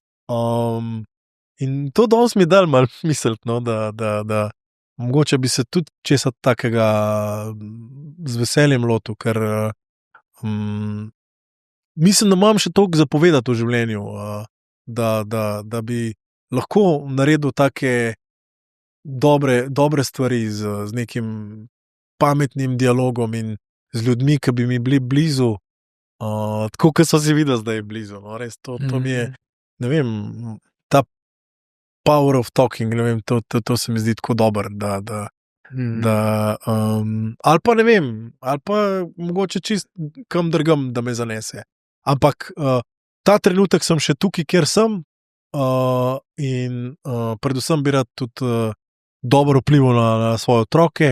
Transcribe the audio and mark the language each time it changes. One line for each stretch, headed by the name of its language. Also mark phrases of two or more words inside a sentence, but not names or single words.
Slovenian: In to danes mi je dal malo misliti, no, da mogoče bi se tudi česa takega z veseljem lotil, ker mislim, da imam še toliko zapovedati v življenju, da bi lahko naredil take dobre stvari z nekim pametnim dialogom in z ljudmi, ki bi mi bili blizu, Tako, kot so si videli, da je blizu. No? Res, to mi je, ne vem, ta
English: power of talking,
Slovenian: ne vem, to se mi zdi tako dober, ali pa ne vem, ali pa mogoče čist kam drgam, da me zanese. Ampak ta trenutek sem še tukaj, kjer sem in predvsem bi rad tudi dobro vplival na svoje otroke.